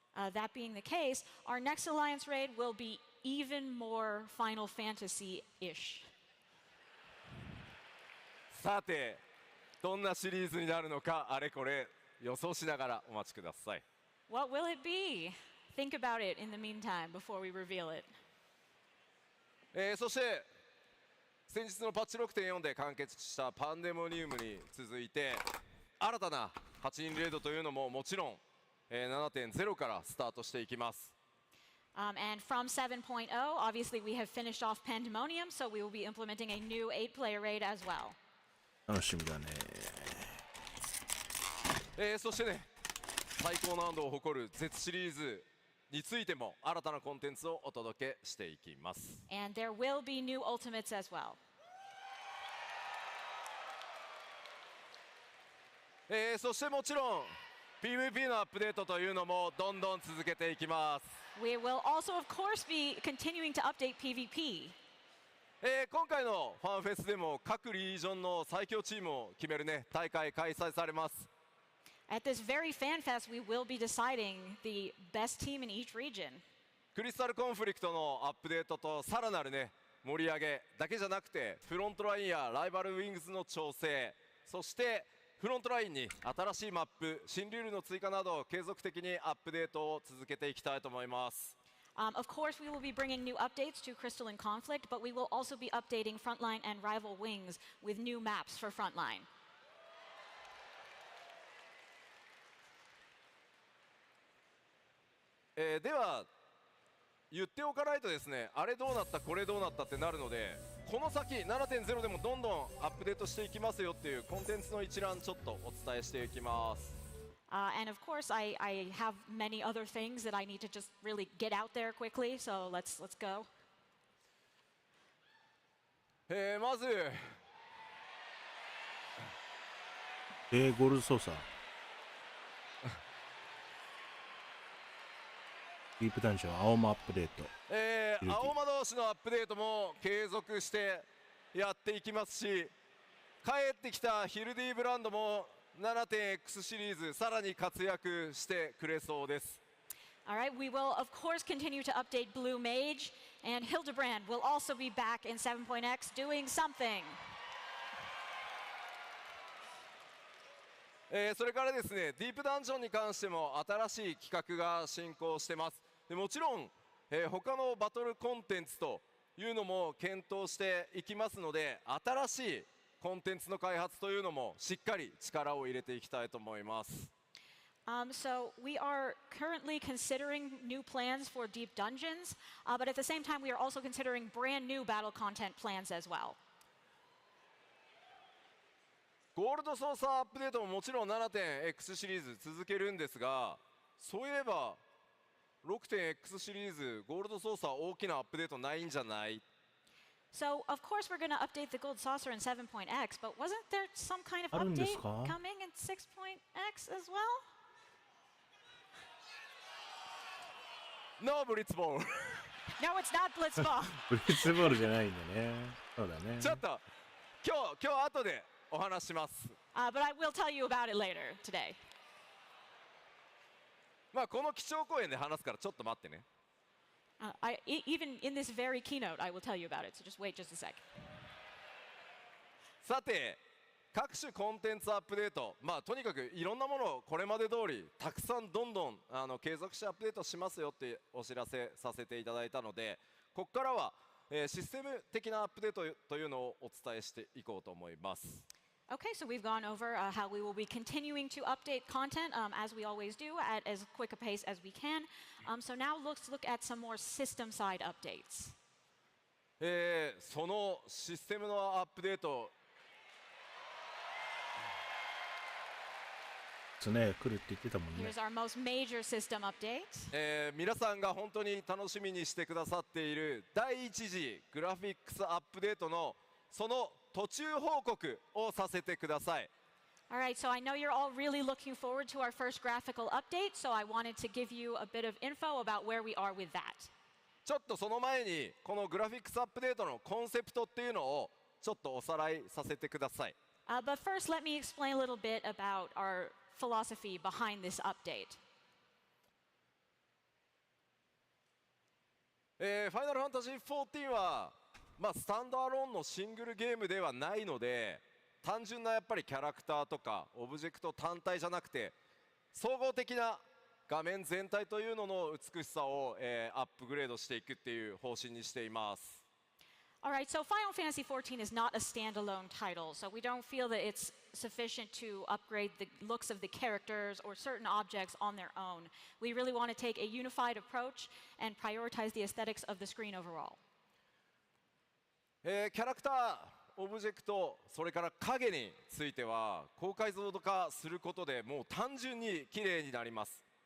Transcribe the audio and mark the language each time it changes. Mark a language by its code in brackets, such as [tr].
[en] That being the case, our next Alliance Raid will be even more Final Fantasy-ish. [ja] さてどんなシリーズになるのかあれこれ予想しながらお待ちください。 [en] What will it be? Think about it in the meantime before we reveal it. [ja] そして先日のパッチ 6.4 で完結したパンデモニウムに続いて新たな8人レードというのももちろん、7.0 からスタートしていきます。 [en] And from 7.0, obviously we have finished off Pandemonium, so we will be implementing a new 8-player raid as well. [ja] 楽しみだね。そしてね最高難度を誇る Z シリーズについても新たなコンテンツをお届けしていきます。 [en] And there will be new ultimates as well. [ja] そしてもちろん PVP のアップデートというのもどんどん続けていきます。 [en] We will also, of course, be continuing to update PvP. [ja] 今回のファンフェスでも各リージョンの最強チームを決めるね大会開催されます。 [en] At this very fan fest, we will be deciding the best team in each region. [ja] クリスタルコンフリクトのアップデートとさらなるね盛り上げだけじゃなくて、フロントラインやライバルウィングズの調整、そしてフロントラインに新しいマップ、新ルールの追加など継続的にアップデートを続けていきたいと思います。 [en] Of course, we will be bringing new updates to Crystal and Conflict, but we will also be updating Frontline and Rival Wings with new maps for Frontline. [ja] では言っておかないとですね、あれどうなったこれどうなったってなるので、この先 7.0 でもどんどんアップデートしていきますよっていうコンテンツの一覧ちょっとお伝えしていきます。 [en] And of course, I have many other things that I need to just really get out there quickly. So let's go. [ja] まずゴールド操作。ディープダンジョン、青間アップデート。青魔同士のアップデートも継続してやっていきますし、帰ってきたヒルディブランドも 7.X シリーズさらに活躍してくれそうです。 [en] All right, we will of course continue to update Blue Mage, and Hildebrand will also be back in 7.X doing something. [ja] それからですね、ディープダンジョンに関しても新しい企画が進行してます。でもちろん、他のバトルコンテンツというのも検討していきますので、新しいコンテンツの開発というのもしっかり力を入れていきたいと思います。 [en] So we are currently considering new plans for Deep Dungeons, but at the same time we are also considering brand new battle content plans as well. [ja] ゴールド操作アップデートももちろん 7.X シリーズ続けるんですが、そういえば 6.X シリーズゴールド操作大きなアップデートないんじゃない？ [en] So of course we're going to update the Gold Saucer in 7.X, but wasn't there some kind of [ja] あるんです [en] update [ja] か？ [en] coming in 6.X as well? No [ja] ブリッツボール。 [en] No, it's not Blitzball. [ja] ブリッツボールじゃないんだね。そうだね。ちょっと今日後でお話します。 [en] But I will tell you about it later today. [ja] まあこの基調講演で話すからちょっと待ってね。 [en] Even in this very keynote, I will tell you about it. So just wait just a sec. [ja] さて各種コンテンツアップデート、まあとにかくいろんなものをこれまで通りたくさんどんどん継続してアップデートしますよってお知らせさせていただいたので、ここからは、システム的なアップデートというのをお伝えしていこうと思います。 [en] Okay, so we've gone over how we will be continuing to update content as we always do at as quick a pace as we can. So now let's look at some more system side updates. [ja] そのシステムのアップデート来るって言ってたもんね。 [en] Here's our most major system update. [ja] 皆さんが本当に楽しみにしてくださっている第一次グラフィックスアップデートのその途中報告をさせてください。 [en] All right, so I know you're all really looking forward to our first graphical update, so I wanted to give you a bit of info about where we are with that. [ja] ちょっとその前にこのグラフィックスアップデートのコンセプトっていうのをちょっとおさらいさせてください。 [en] But first, let me explain a little bit about our philosophy behind this update. [ja] ファイナルファンタジー14はまあスタンドアローンのシングルゲームではないので、単純なやっぱりキャラクターとかオブジェクト単体じゃなくて総合的な画面全体というのの美しさを、アップグレードしていくっていう方針にしています。 [en] All right, so Final Fantasy XIV is not a standalone title, so we don't feel that it's sufficient to upgrade the looks of the characters or certain objects on their own. We really want to take a unified approach and prioritize the aesthetics of the screen overall. [ja] キャラクター、オブジェクト、それから影については高解像度化することでもう単純に綺麗になります。